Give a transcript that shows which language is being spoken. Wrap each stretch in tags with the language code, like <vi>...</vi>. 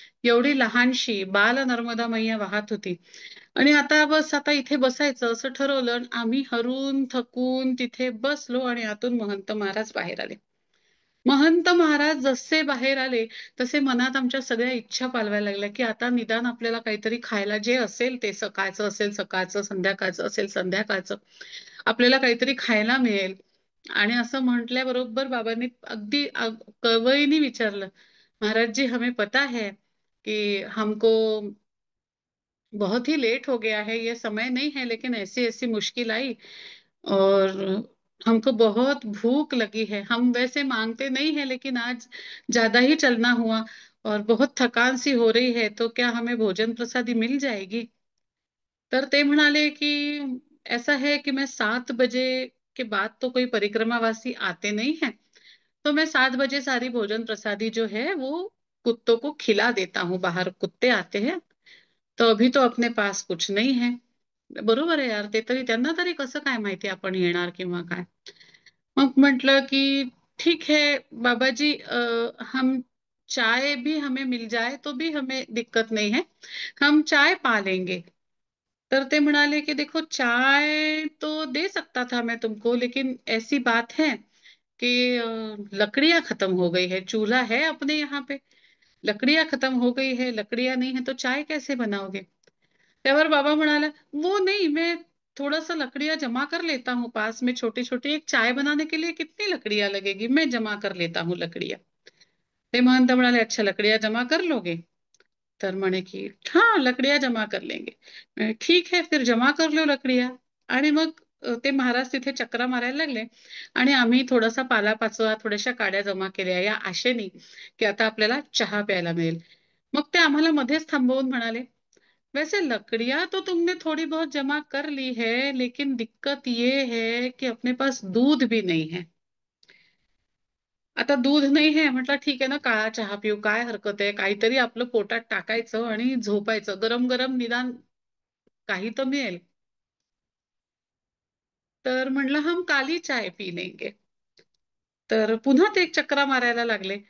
<mr>एवढी लहानशी बाल नर्मदा मैया वाहत होती. आणि आता बस आता इथे बसायचं असं ठरवलं आणि आम्ही हरून थकून तिथे बसलो आणि आतून महंत महाराज बाहेर आले. महंत महाराज जसे बाहेर आले, तसे मनात आमच्या सगळ्या इच्छा पालवायला लागल्या, की आता निदान आपल्याला काहीतरी खायला जे असेल ते, सकाळचं असेल सकाळचं, संध्याकाळचं असेल संध्याकाळचं, आपल्याला काहीतरी खायला मिळेल. आणि असं म्हटल्याबरोबर बाबांनी अगदी कळवळीने विचारलं,</mr> <hi>"महाराज जी, हमें पता है कि हमको बहुत ही लेट हो गया है, ये समय नहीं है, लेकिन ऐसी-ऐसी मुश्किल आई और हमको बहुत भूख लगी है। हम वैसे माँगते नहीं हैं, लेकिन आज ज़्यादा ही चलना हुआ और बहुत थकान सी हो रही है, तो क्या हमें भोजन प्रसादी मिल जाएगी?"</hi> <mr>तर ते म्हणाले, कि</mr> <hi>"ऐसा है कि मैं 7 बजे के बाद तो कोई परिक्रमावासी आते नहीं हैं, तो मैं 7 बजे सारी भोजन प्रसादी जो है, वो कुत्तों को खिला देता हूँ। बाहर कुत्ते आते हैं, तो अभी तो अपने पास कुछ नहीं है।"</hi> <mr>बरोबर आहे यार, ते तरी त्यांना तरी कसं काय माहिती आपण येणार किंवा काय. मग म्हटलं की</mr> <hi>ठीक है बाबा जी, हम चाय भी हमें मिल जाए तो भी हमें दिक्कत नहीं है, हम चाय पा लेंगे.</hi> <mr>तर ते म्हणाले की</mr> <hi>देखो चाय तो दे सकता था मैं तुमको, लेकिन ऐसी बात है कि लकड़ियां खत्म हो गई है, चूल्हा है अपने यहाँ पे, लकड़ियां खत्म हो गई है, लकड़ियां नहीं है तो चाय कैसे बनाओगे.</hi> <mr>त्यावर बाबा म्हणाला,</mr> <hi>वो नहीं, मैं थोड़ा सा लकड़ियां जमा कर लेता हूँ पास में, छोटी छोटी, एक चाय बनाने के लिए कितनी लकड़ियां लगेगी, मैं जमा कर लेता हूँ लकड़ियां.</hi> <mr>ते महंत म्हणाले,</mr> <hi>अच्छा लकड़ियां जमा कर लोगे.</hi> <mr>तर म्हणे की</mr> <hi>हाँ लकड़ियां जमा कर लेंगे. ठीक है फिर जमा कर लो लकड़ियां.</hi> <mr>आणि मग ते महाराज तिथे चक्रा मारायला लागले आणि आम्ही थोडासा पालापाचोळा, थोड्याशा काड्या जमा केल्या या आशेने की आता आपल्याला चहा प्यायला मिळेल. मग ते आम्हाला मध्येच थांबवून म्हणाले,</mr> <hi>वैसे लकड़ियां तो तुमने थोड़ी बहुत जमा कर ली है, लेकिन दिक्कत ये है कि अपने पास दूध भी नहीं है.</hi> <mr>आता दूध नाही है म्हटलं, ठीक आहे ना, काळा चहा पिऊ, काय हरकत आहे, काहीतरी आपलं पोटात टाकायचं आणि झोपायचं, गरम गरम निदान काही तर मिळेल. तर म्हणलं</mr> <hi>हम काली चाय पी लेंगे.</hi> <mr>तर पुन्हा ते एक चक्रा मारायला लागले.</mr>